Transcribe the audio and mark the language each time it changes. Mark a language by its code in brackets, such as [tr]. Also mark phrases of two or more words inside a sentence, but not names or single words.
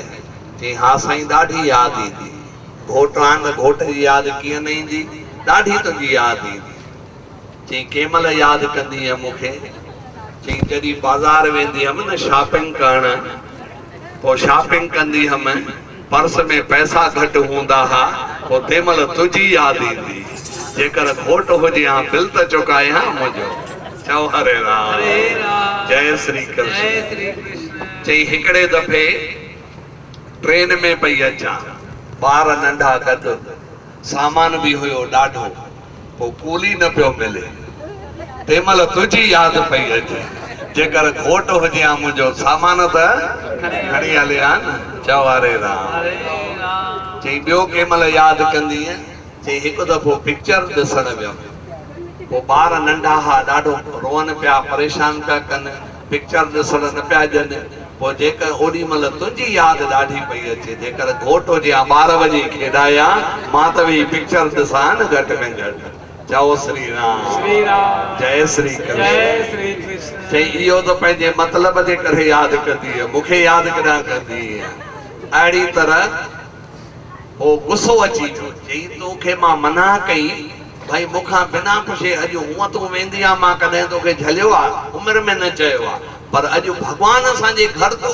[sd] चई हा साईं ॾाढी यादि ईंदी घोटु आहे त घोट जी यादि कीअं न ईंदी ॾाढी तुंहिंजी यादि ईंदी चई कंहिं महिल यादि कंदी है मूंखे चई जॾहिं बाज़ारि वेंदी हुअमि न शॉपिंग करण पोइ शॉपिंग कंदी हुअमि पर्स में पैसा घटि हूंदा हुआ पोइ तंहिं महिल तुंहिंजी यादि ईंदी जेकर घोटु हुजे हा बिल त चुकाए हा मुंहिंजो चओ हरे राम जय श्री कृष्ण चई हिकिड़े दफ़े ट्रेन में पई अचां ॿार नंढा गॾु सामान बि हुयो ॾाढो पोइ कूली न पियो मिले तंहिं महिल तुंहिंजी यादि पई अचे जेकर घोटु हुजे हा मुंहिंजो सामान त खणी हले हा न चओ हरे राम चई ॿियो कंहिं महिल यादि कंदी चई हिकु दफ़ो पिक्चर ॾिसण वियुमि पोइ ॿार नंढा हुआ ॾाढो रोअनि पिया परेशान पिया कनि पिक्चर ॾिसण न पिया ॼनि पोइ जेकर ओॾी महिल तुंहिंजी यादि ॾाढी पई अचे जेकर घोटु हुजे हा 12 बजे खेॾाया मां त वेही पिक्चर ॾिसां न घटि में घटि चओ श्री राम जय श्री कृष्ण चई इहो त पंहिंजे मतिलब जे करे यादि कंदी आहे मूंखे यादि कॾहिं कंदी अहिड़ी तरह पोइ गुस्सो अची वियो चई तोखे मां मना कई भाई मूंखां बिना पुछे अॼु हूअं तूं वेंदी आहे मां कॾहिं तोखे झलियो आहे उमिरि में न चयो आहे पर अॼु भगवान असांजे घर तो